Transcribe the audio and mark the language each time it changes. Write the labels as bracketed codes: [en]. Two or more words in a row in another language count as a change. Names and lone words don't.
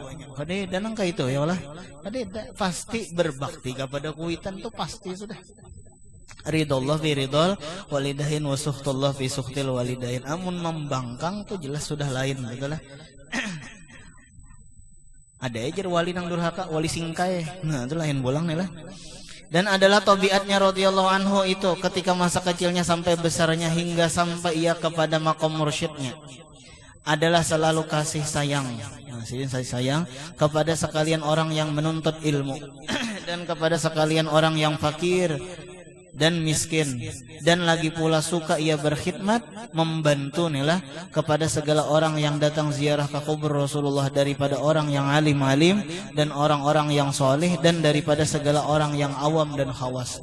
[bjn] Kada danang kayak itu ya Allah. Kada pasti berbakti kepada kuitan itu pasti sudah. [ar] رضا الله في رضا الوالدين وسخط الله في سخط الوالدين. [bjn] Amun membangkang tuh jelas sudah lain betul lah. Ada aja wali nang durhaka, wali singkai. Nah itu lain bolang nih lah. [id] Dan adalah tabiatnya [ar] رضي الله عنه [id] itu ketika masa kecilnya sampai besarnya hingga sampai ia kepada makom mursyidnya adalah selalu kasih sayang. Kasih sayang kepada sekalian orang yang menuntut ilmu dan kepada sekalian orang yang fakir dan miskin, dan lagi pula suka ia berkhidmat membantu nilah kepada segala orang yang datang ziarah ke kubur Rasulullah, daripada orang yang alim-alim dan orang-orang yang soleh, dan daripada segala orang yang awam dan khawas.